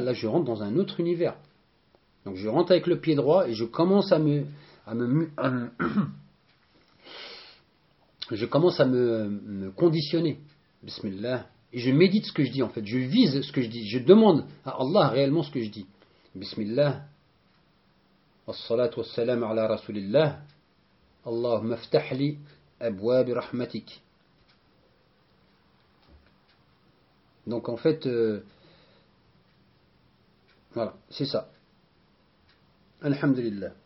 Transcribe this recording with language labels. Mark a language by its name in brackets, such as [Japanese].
[French] Là, je rentre dans un autre univers. Donc, je rentre avec le pied droit et je commence à me conditionner. Bismillah. Et je médite ce que je dis, en fait. Je vise ce que je dis. Je demande à Allah réellement ce que je dis. Bismillah. [Arabic] والصلاة والسلام على رسول الله اللهم افتح لي أبواب رحمتك. [French] Donc en fait voilà, c'est ça. Alhamdulillah.